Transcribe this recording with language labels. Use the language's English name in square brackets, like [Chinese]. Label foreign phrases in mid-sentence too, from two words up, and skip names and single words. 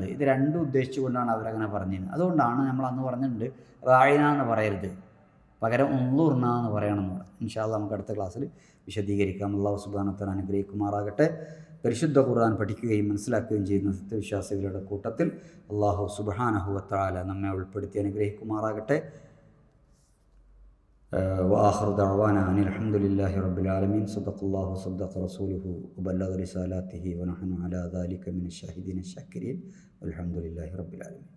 [Malayalam] ഇത് രണ്ടും ഉദ്ദേശിച്ചുകൊണ്ടാണ് അവരങ്ങനെ പറഞ്ഞിരുന്നത്. അതുകൊണ്ടാണ് നമ്മൾ അന്ന് പറഞ്ഞിട്ടുണ്ട് റാഇന എന്ന് പറയരുത്, പകരം ഉള്ളൂർന എന്ന് പറയണമെന്ന് പറഞ്ഞു. [Arabic] إن شاء الله [Malayalam] നമുക്ക് അടുത്ത ക്ലാസ്സിൽ വിശദീകരിക്കാം. [Arabic] الله سبحانه وتعالى [Malayalam] അനുഗ്രഹിക്കുമാറാകട്ടെ. പരിശുദ്ധ ഖുർആൻ പഠിക്കുകയും മനസ്സിലാക്കുകയും ചെയ്യുന്ന സത്യവിശ്വാസികളുടെ കൂട്ടത്തിൽ [Arabic] الله سبحانه وتعالى [Malayalam] നമ്മെ ഉൾപ്പെടുത്തി അനുഗ്രഹിക്കുമാറാകട്ടെ. [Arabic] وآخر دعوانا أن الحمد لله رب العالمين. صدق الله وصدق رسوله وبلغ رسالاته ونحن على ذلك من الشاهدين الشاكرين والحمد لله رب العالمين.